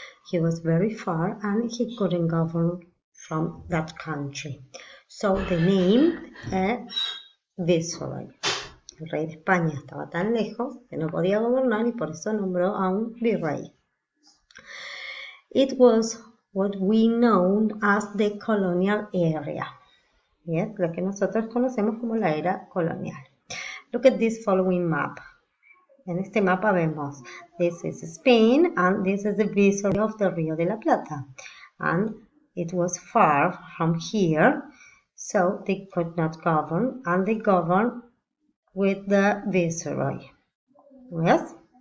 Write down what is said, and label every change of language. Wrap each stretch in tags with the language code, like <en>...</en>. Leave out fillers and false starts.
<en>He was very far and he couldn't govern from that country. So the name Viceroy.</en> <es>El rey de España estaba tan lejos que no podía gobernar y por eso nombró a un virrey.</es> <en>It was what we know as the colonial area. Yes,</en> <es>lo que nosotros conocemos como la era colonial.</es> <en>Look at this following map.</en> <es>En este mapa vemos,</es> <en>this is Spain and this is the vicinity of the Rio de la Plata. And it was far from here, so they could not govern, and they governed with the viceroy. Yes?</en>